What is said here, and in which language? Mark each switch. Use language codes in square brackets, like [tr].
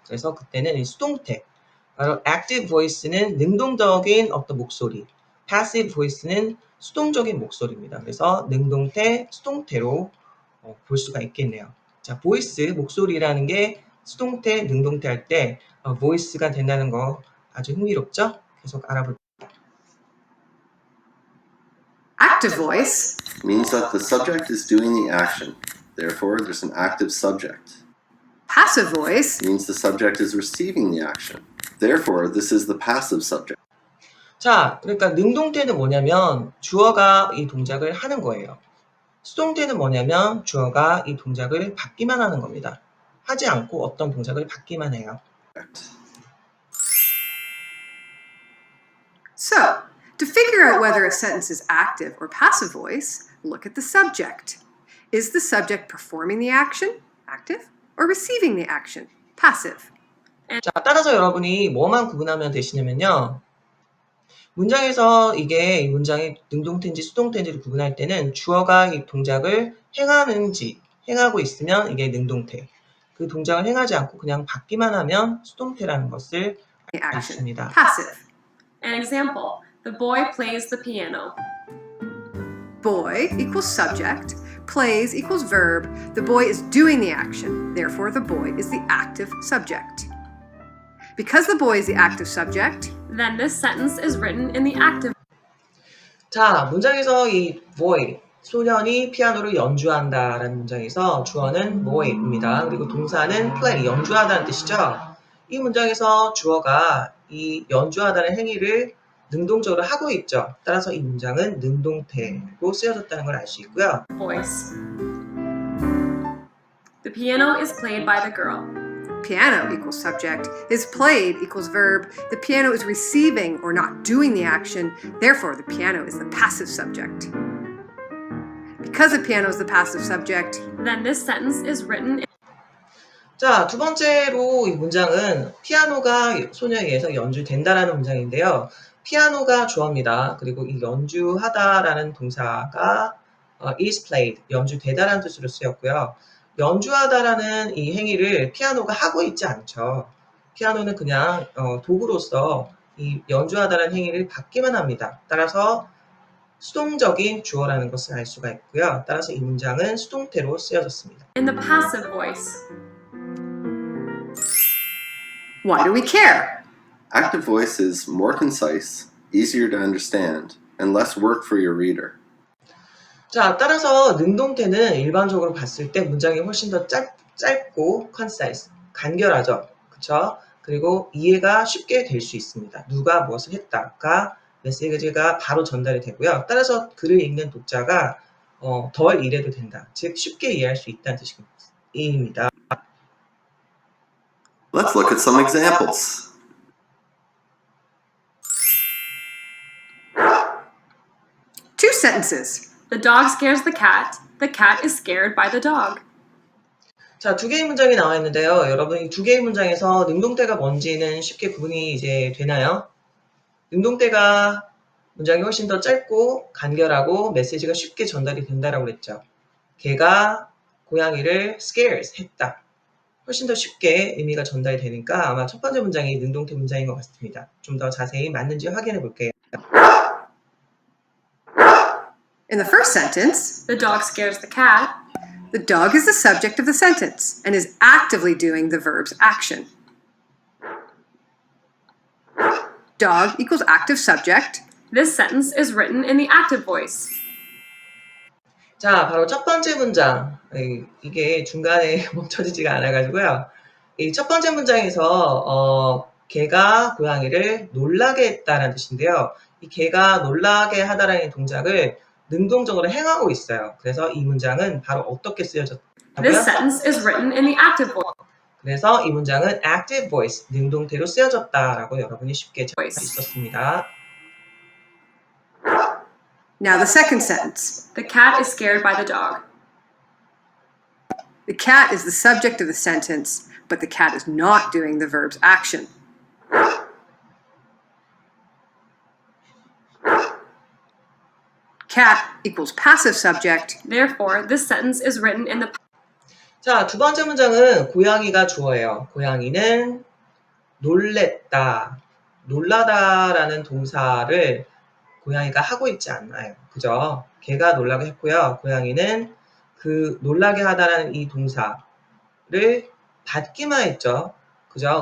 [ko] 그래서 그때는 이 수동태, 바로 active voice는 능동적인 어떤 목소리, passive voice는 수동적인 목소리입니다. 그래서 능동태, 수동태로 볼 수가 있겠네요. 자, voice, 목소리라는 게 수동태, 능동태 할 때 voice가 된다는 거 아주 흥미롭죠? 계속 알아볼게요. [en] Active voice Means that the subject is doing the action. Therefore, there's an active subject. passive voice Means the subject is receiving the action. Therefore, this is the passive subject. [ko] 자, 그러니까 능동태는 뭐냐면 주어가 이 동작을 하는 거예요. 수동태는 뭐냐면 주어가 이 동작을 받기만 하는 겁니다. 하지 않고 어떤 동작을 받기만 해요. [en] So, to figure out whether a sentence is active or passive voice, look at the subject. Is the subject performing the action, active, or receiving the action, passive? [ko] 자, 따라서 여러분이 뭐만 구분하면 되시냐면요. 문장에서 이 문장이 능동태인지 수동태인지를 구분할 때는 주어가 이 동작을 행하고 있으면 이게 능동태. 그 동작을 행하지 않고 그냥 받기만 하면 수동태라는 것을 [en] The [ko] 알 수 [en] action, [ko] 있습니다. [en] passive. An example, the boy plays the piano. Boy equals subject, plays equals verb. The boy is doing the action. Therefore, the boy is the active subject. Because the boy is the active subject, Then this sentence is written in the active. [ko] 자, 문장에서 이 boy, 소년이 피아노를 연주한다라는 문장에서 주어는 boy입니다. 그리고 동사는 play, 연주하다는 뜻이죠. 이 문장에서 주어가 이 연주하다는 행위를 능동적으로 하고 있죠. 따라서 이 문장은 능동태로 쓰여졌다는 걸 알 수 있고요. [en] Voice. The piano is played by the girl. Piano equals subject, is played equals verb. The piano is receiving or not doing the action, therefore the piano is the passive subject. Because the piano is the passive subject, Then this sentence is written [ko] 자, 두 번째로 이 문장은 피아노가 소녀에 의해서 연주된다라는 문장인데요. 피아노가 주어입니다. 그리고 이 연주하다라는 동사가 is played, 연주되다라는 뜻으로 쓰였고요. 연주하다라는 이 행위를 피아노가 하고 있지 않죠. 피아노는 그냥 도구로서 이 연주하다라는 행위를 받기만 합니다. 따라서 수동적인 주어라는 것을 알 수가 있고요. 따라서 이 문장은 수동태로 쓰여졌습니다. [en] in the passive voice. why do we care? Active voice is more concise, easier to understand, and less work for your reader. [ko] 자, 따라서 능동태는 일반적으로 봤을 때 문장이 훨씬 더 짧고 concise, 간결하죠. 그쵸? 그리고 이해가 쉽게 될 수 있습니다. 누가 무엇을 했다가 메시지가 바로 전달이 되고요. 따라서 글을 읽는 독자가 덜 이해도 된다. 즉 쉽게 이해할 수 있다는 뜻입니다. [en] Let's look at some examples. Two sentences. The dog scares the cat. The cat is scared by the dog. [ko] 자, 두 개의 문장이 나와 있는데요. 여러분 이 두 개의 문장에서 능동태가 뭔지는 쉽게 구분이 이제 되나요? 능동태가 문장이 훨씬 더 짧고 간결하고 메시지가 쉽게 전달이 된다라고 그랬죠. 걔가 고양이를 scares 했다. 훨씬 더 쉽게 의미가 전달이 되니까 아마 첫 번째 문장이 능동태 문장인 것 같습니다. 좀 더 자세히 맞는지 확인해 볼게요. [en] In the first sentence, The dog scares the cat. the dog is the subject of the sentence and is actively doing the verb's action. Dog equals active subject. This sentence is written in the active voice. [ko] 자, 바로 첫 번째 문장. 이게 중간에 멈춰지지가 않아가지고요. 이 첫 번째 문장에서 걔가 고양이를 놀라게 했다는 뜻인데요. 이 걔가 놀라게 하다라는 동작을 능동적으로 행하고 있어요. 그래서 이 문장은 바로 어떻게 [en] This [ko] 쓰여졌다고요? [en] sentence is written in the active voice. [ko] 그래서 이 문장은 active voice, 능동태로 쓰여졌다라고 여러분이 쉽게 잘 수 있었습니다. [en] Now the second sentence. The cat is scared by the dog. The cat is the subject of the sentence, but the cat is not doing the verb's action. Cat equals passive subject. Therefore, this sentence is written in the [ko] 자, 두 번째 문장은 고양이가 주어예요. 고양이는 놀랬다. 놀라다라는 동사를 고양이가 하고 있지 않나요? 그죠? 걔가 놀라게 했고요. 고양이는 그 놀라게 하다라는 이 동사를 받기만 했죠. 그죠?